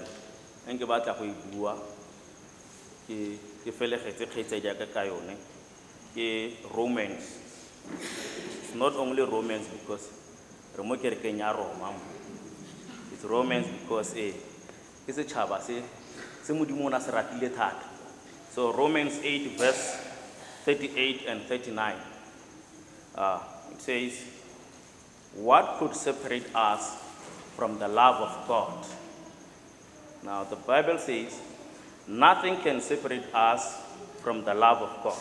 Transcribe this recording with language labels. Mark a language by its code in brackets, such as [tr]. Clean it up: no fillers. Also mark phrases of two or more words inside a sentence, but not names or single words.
[en] And Gibata Huibua, Romans. It's not only Romans because it's Romans because [tn] ke setšhaba se modimo o na se ratile thata. [en] So Romans 8 verse 38 and 39, it says, what could separate us from the love of God? Now the Bible says, nothing can separate us from the love of God.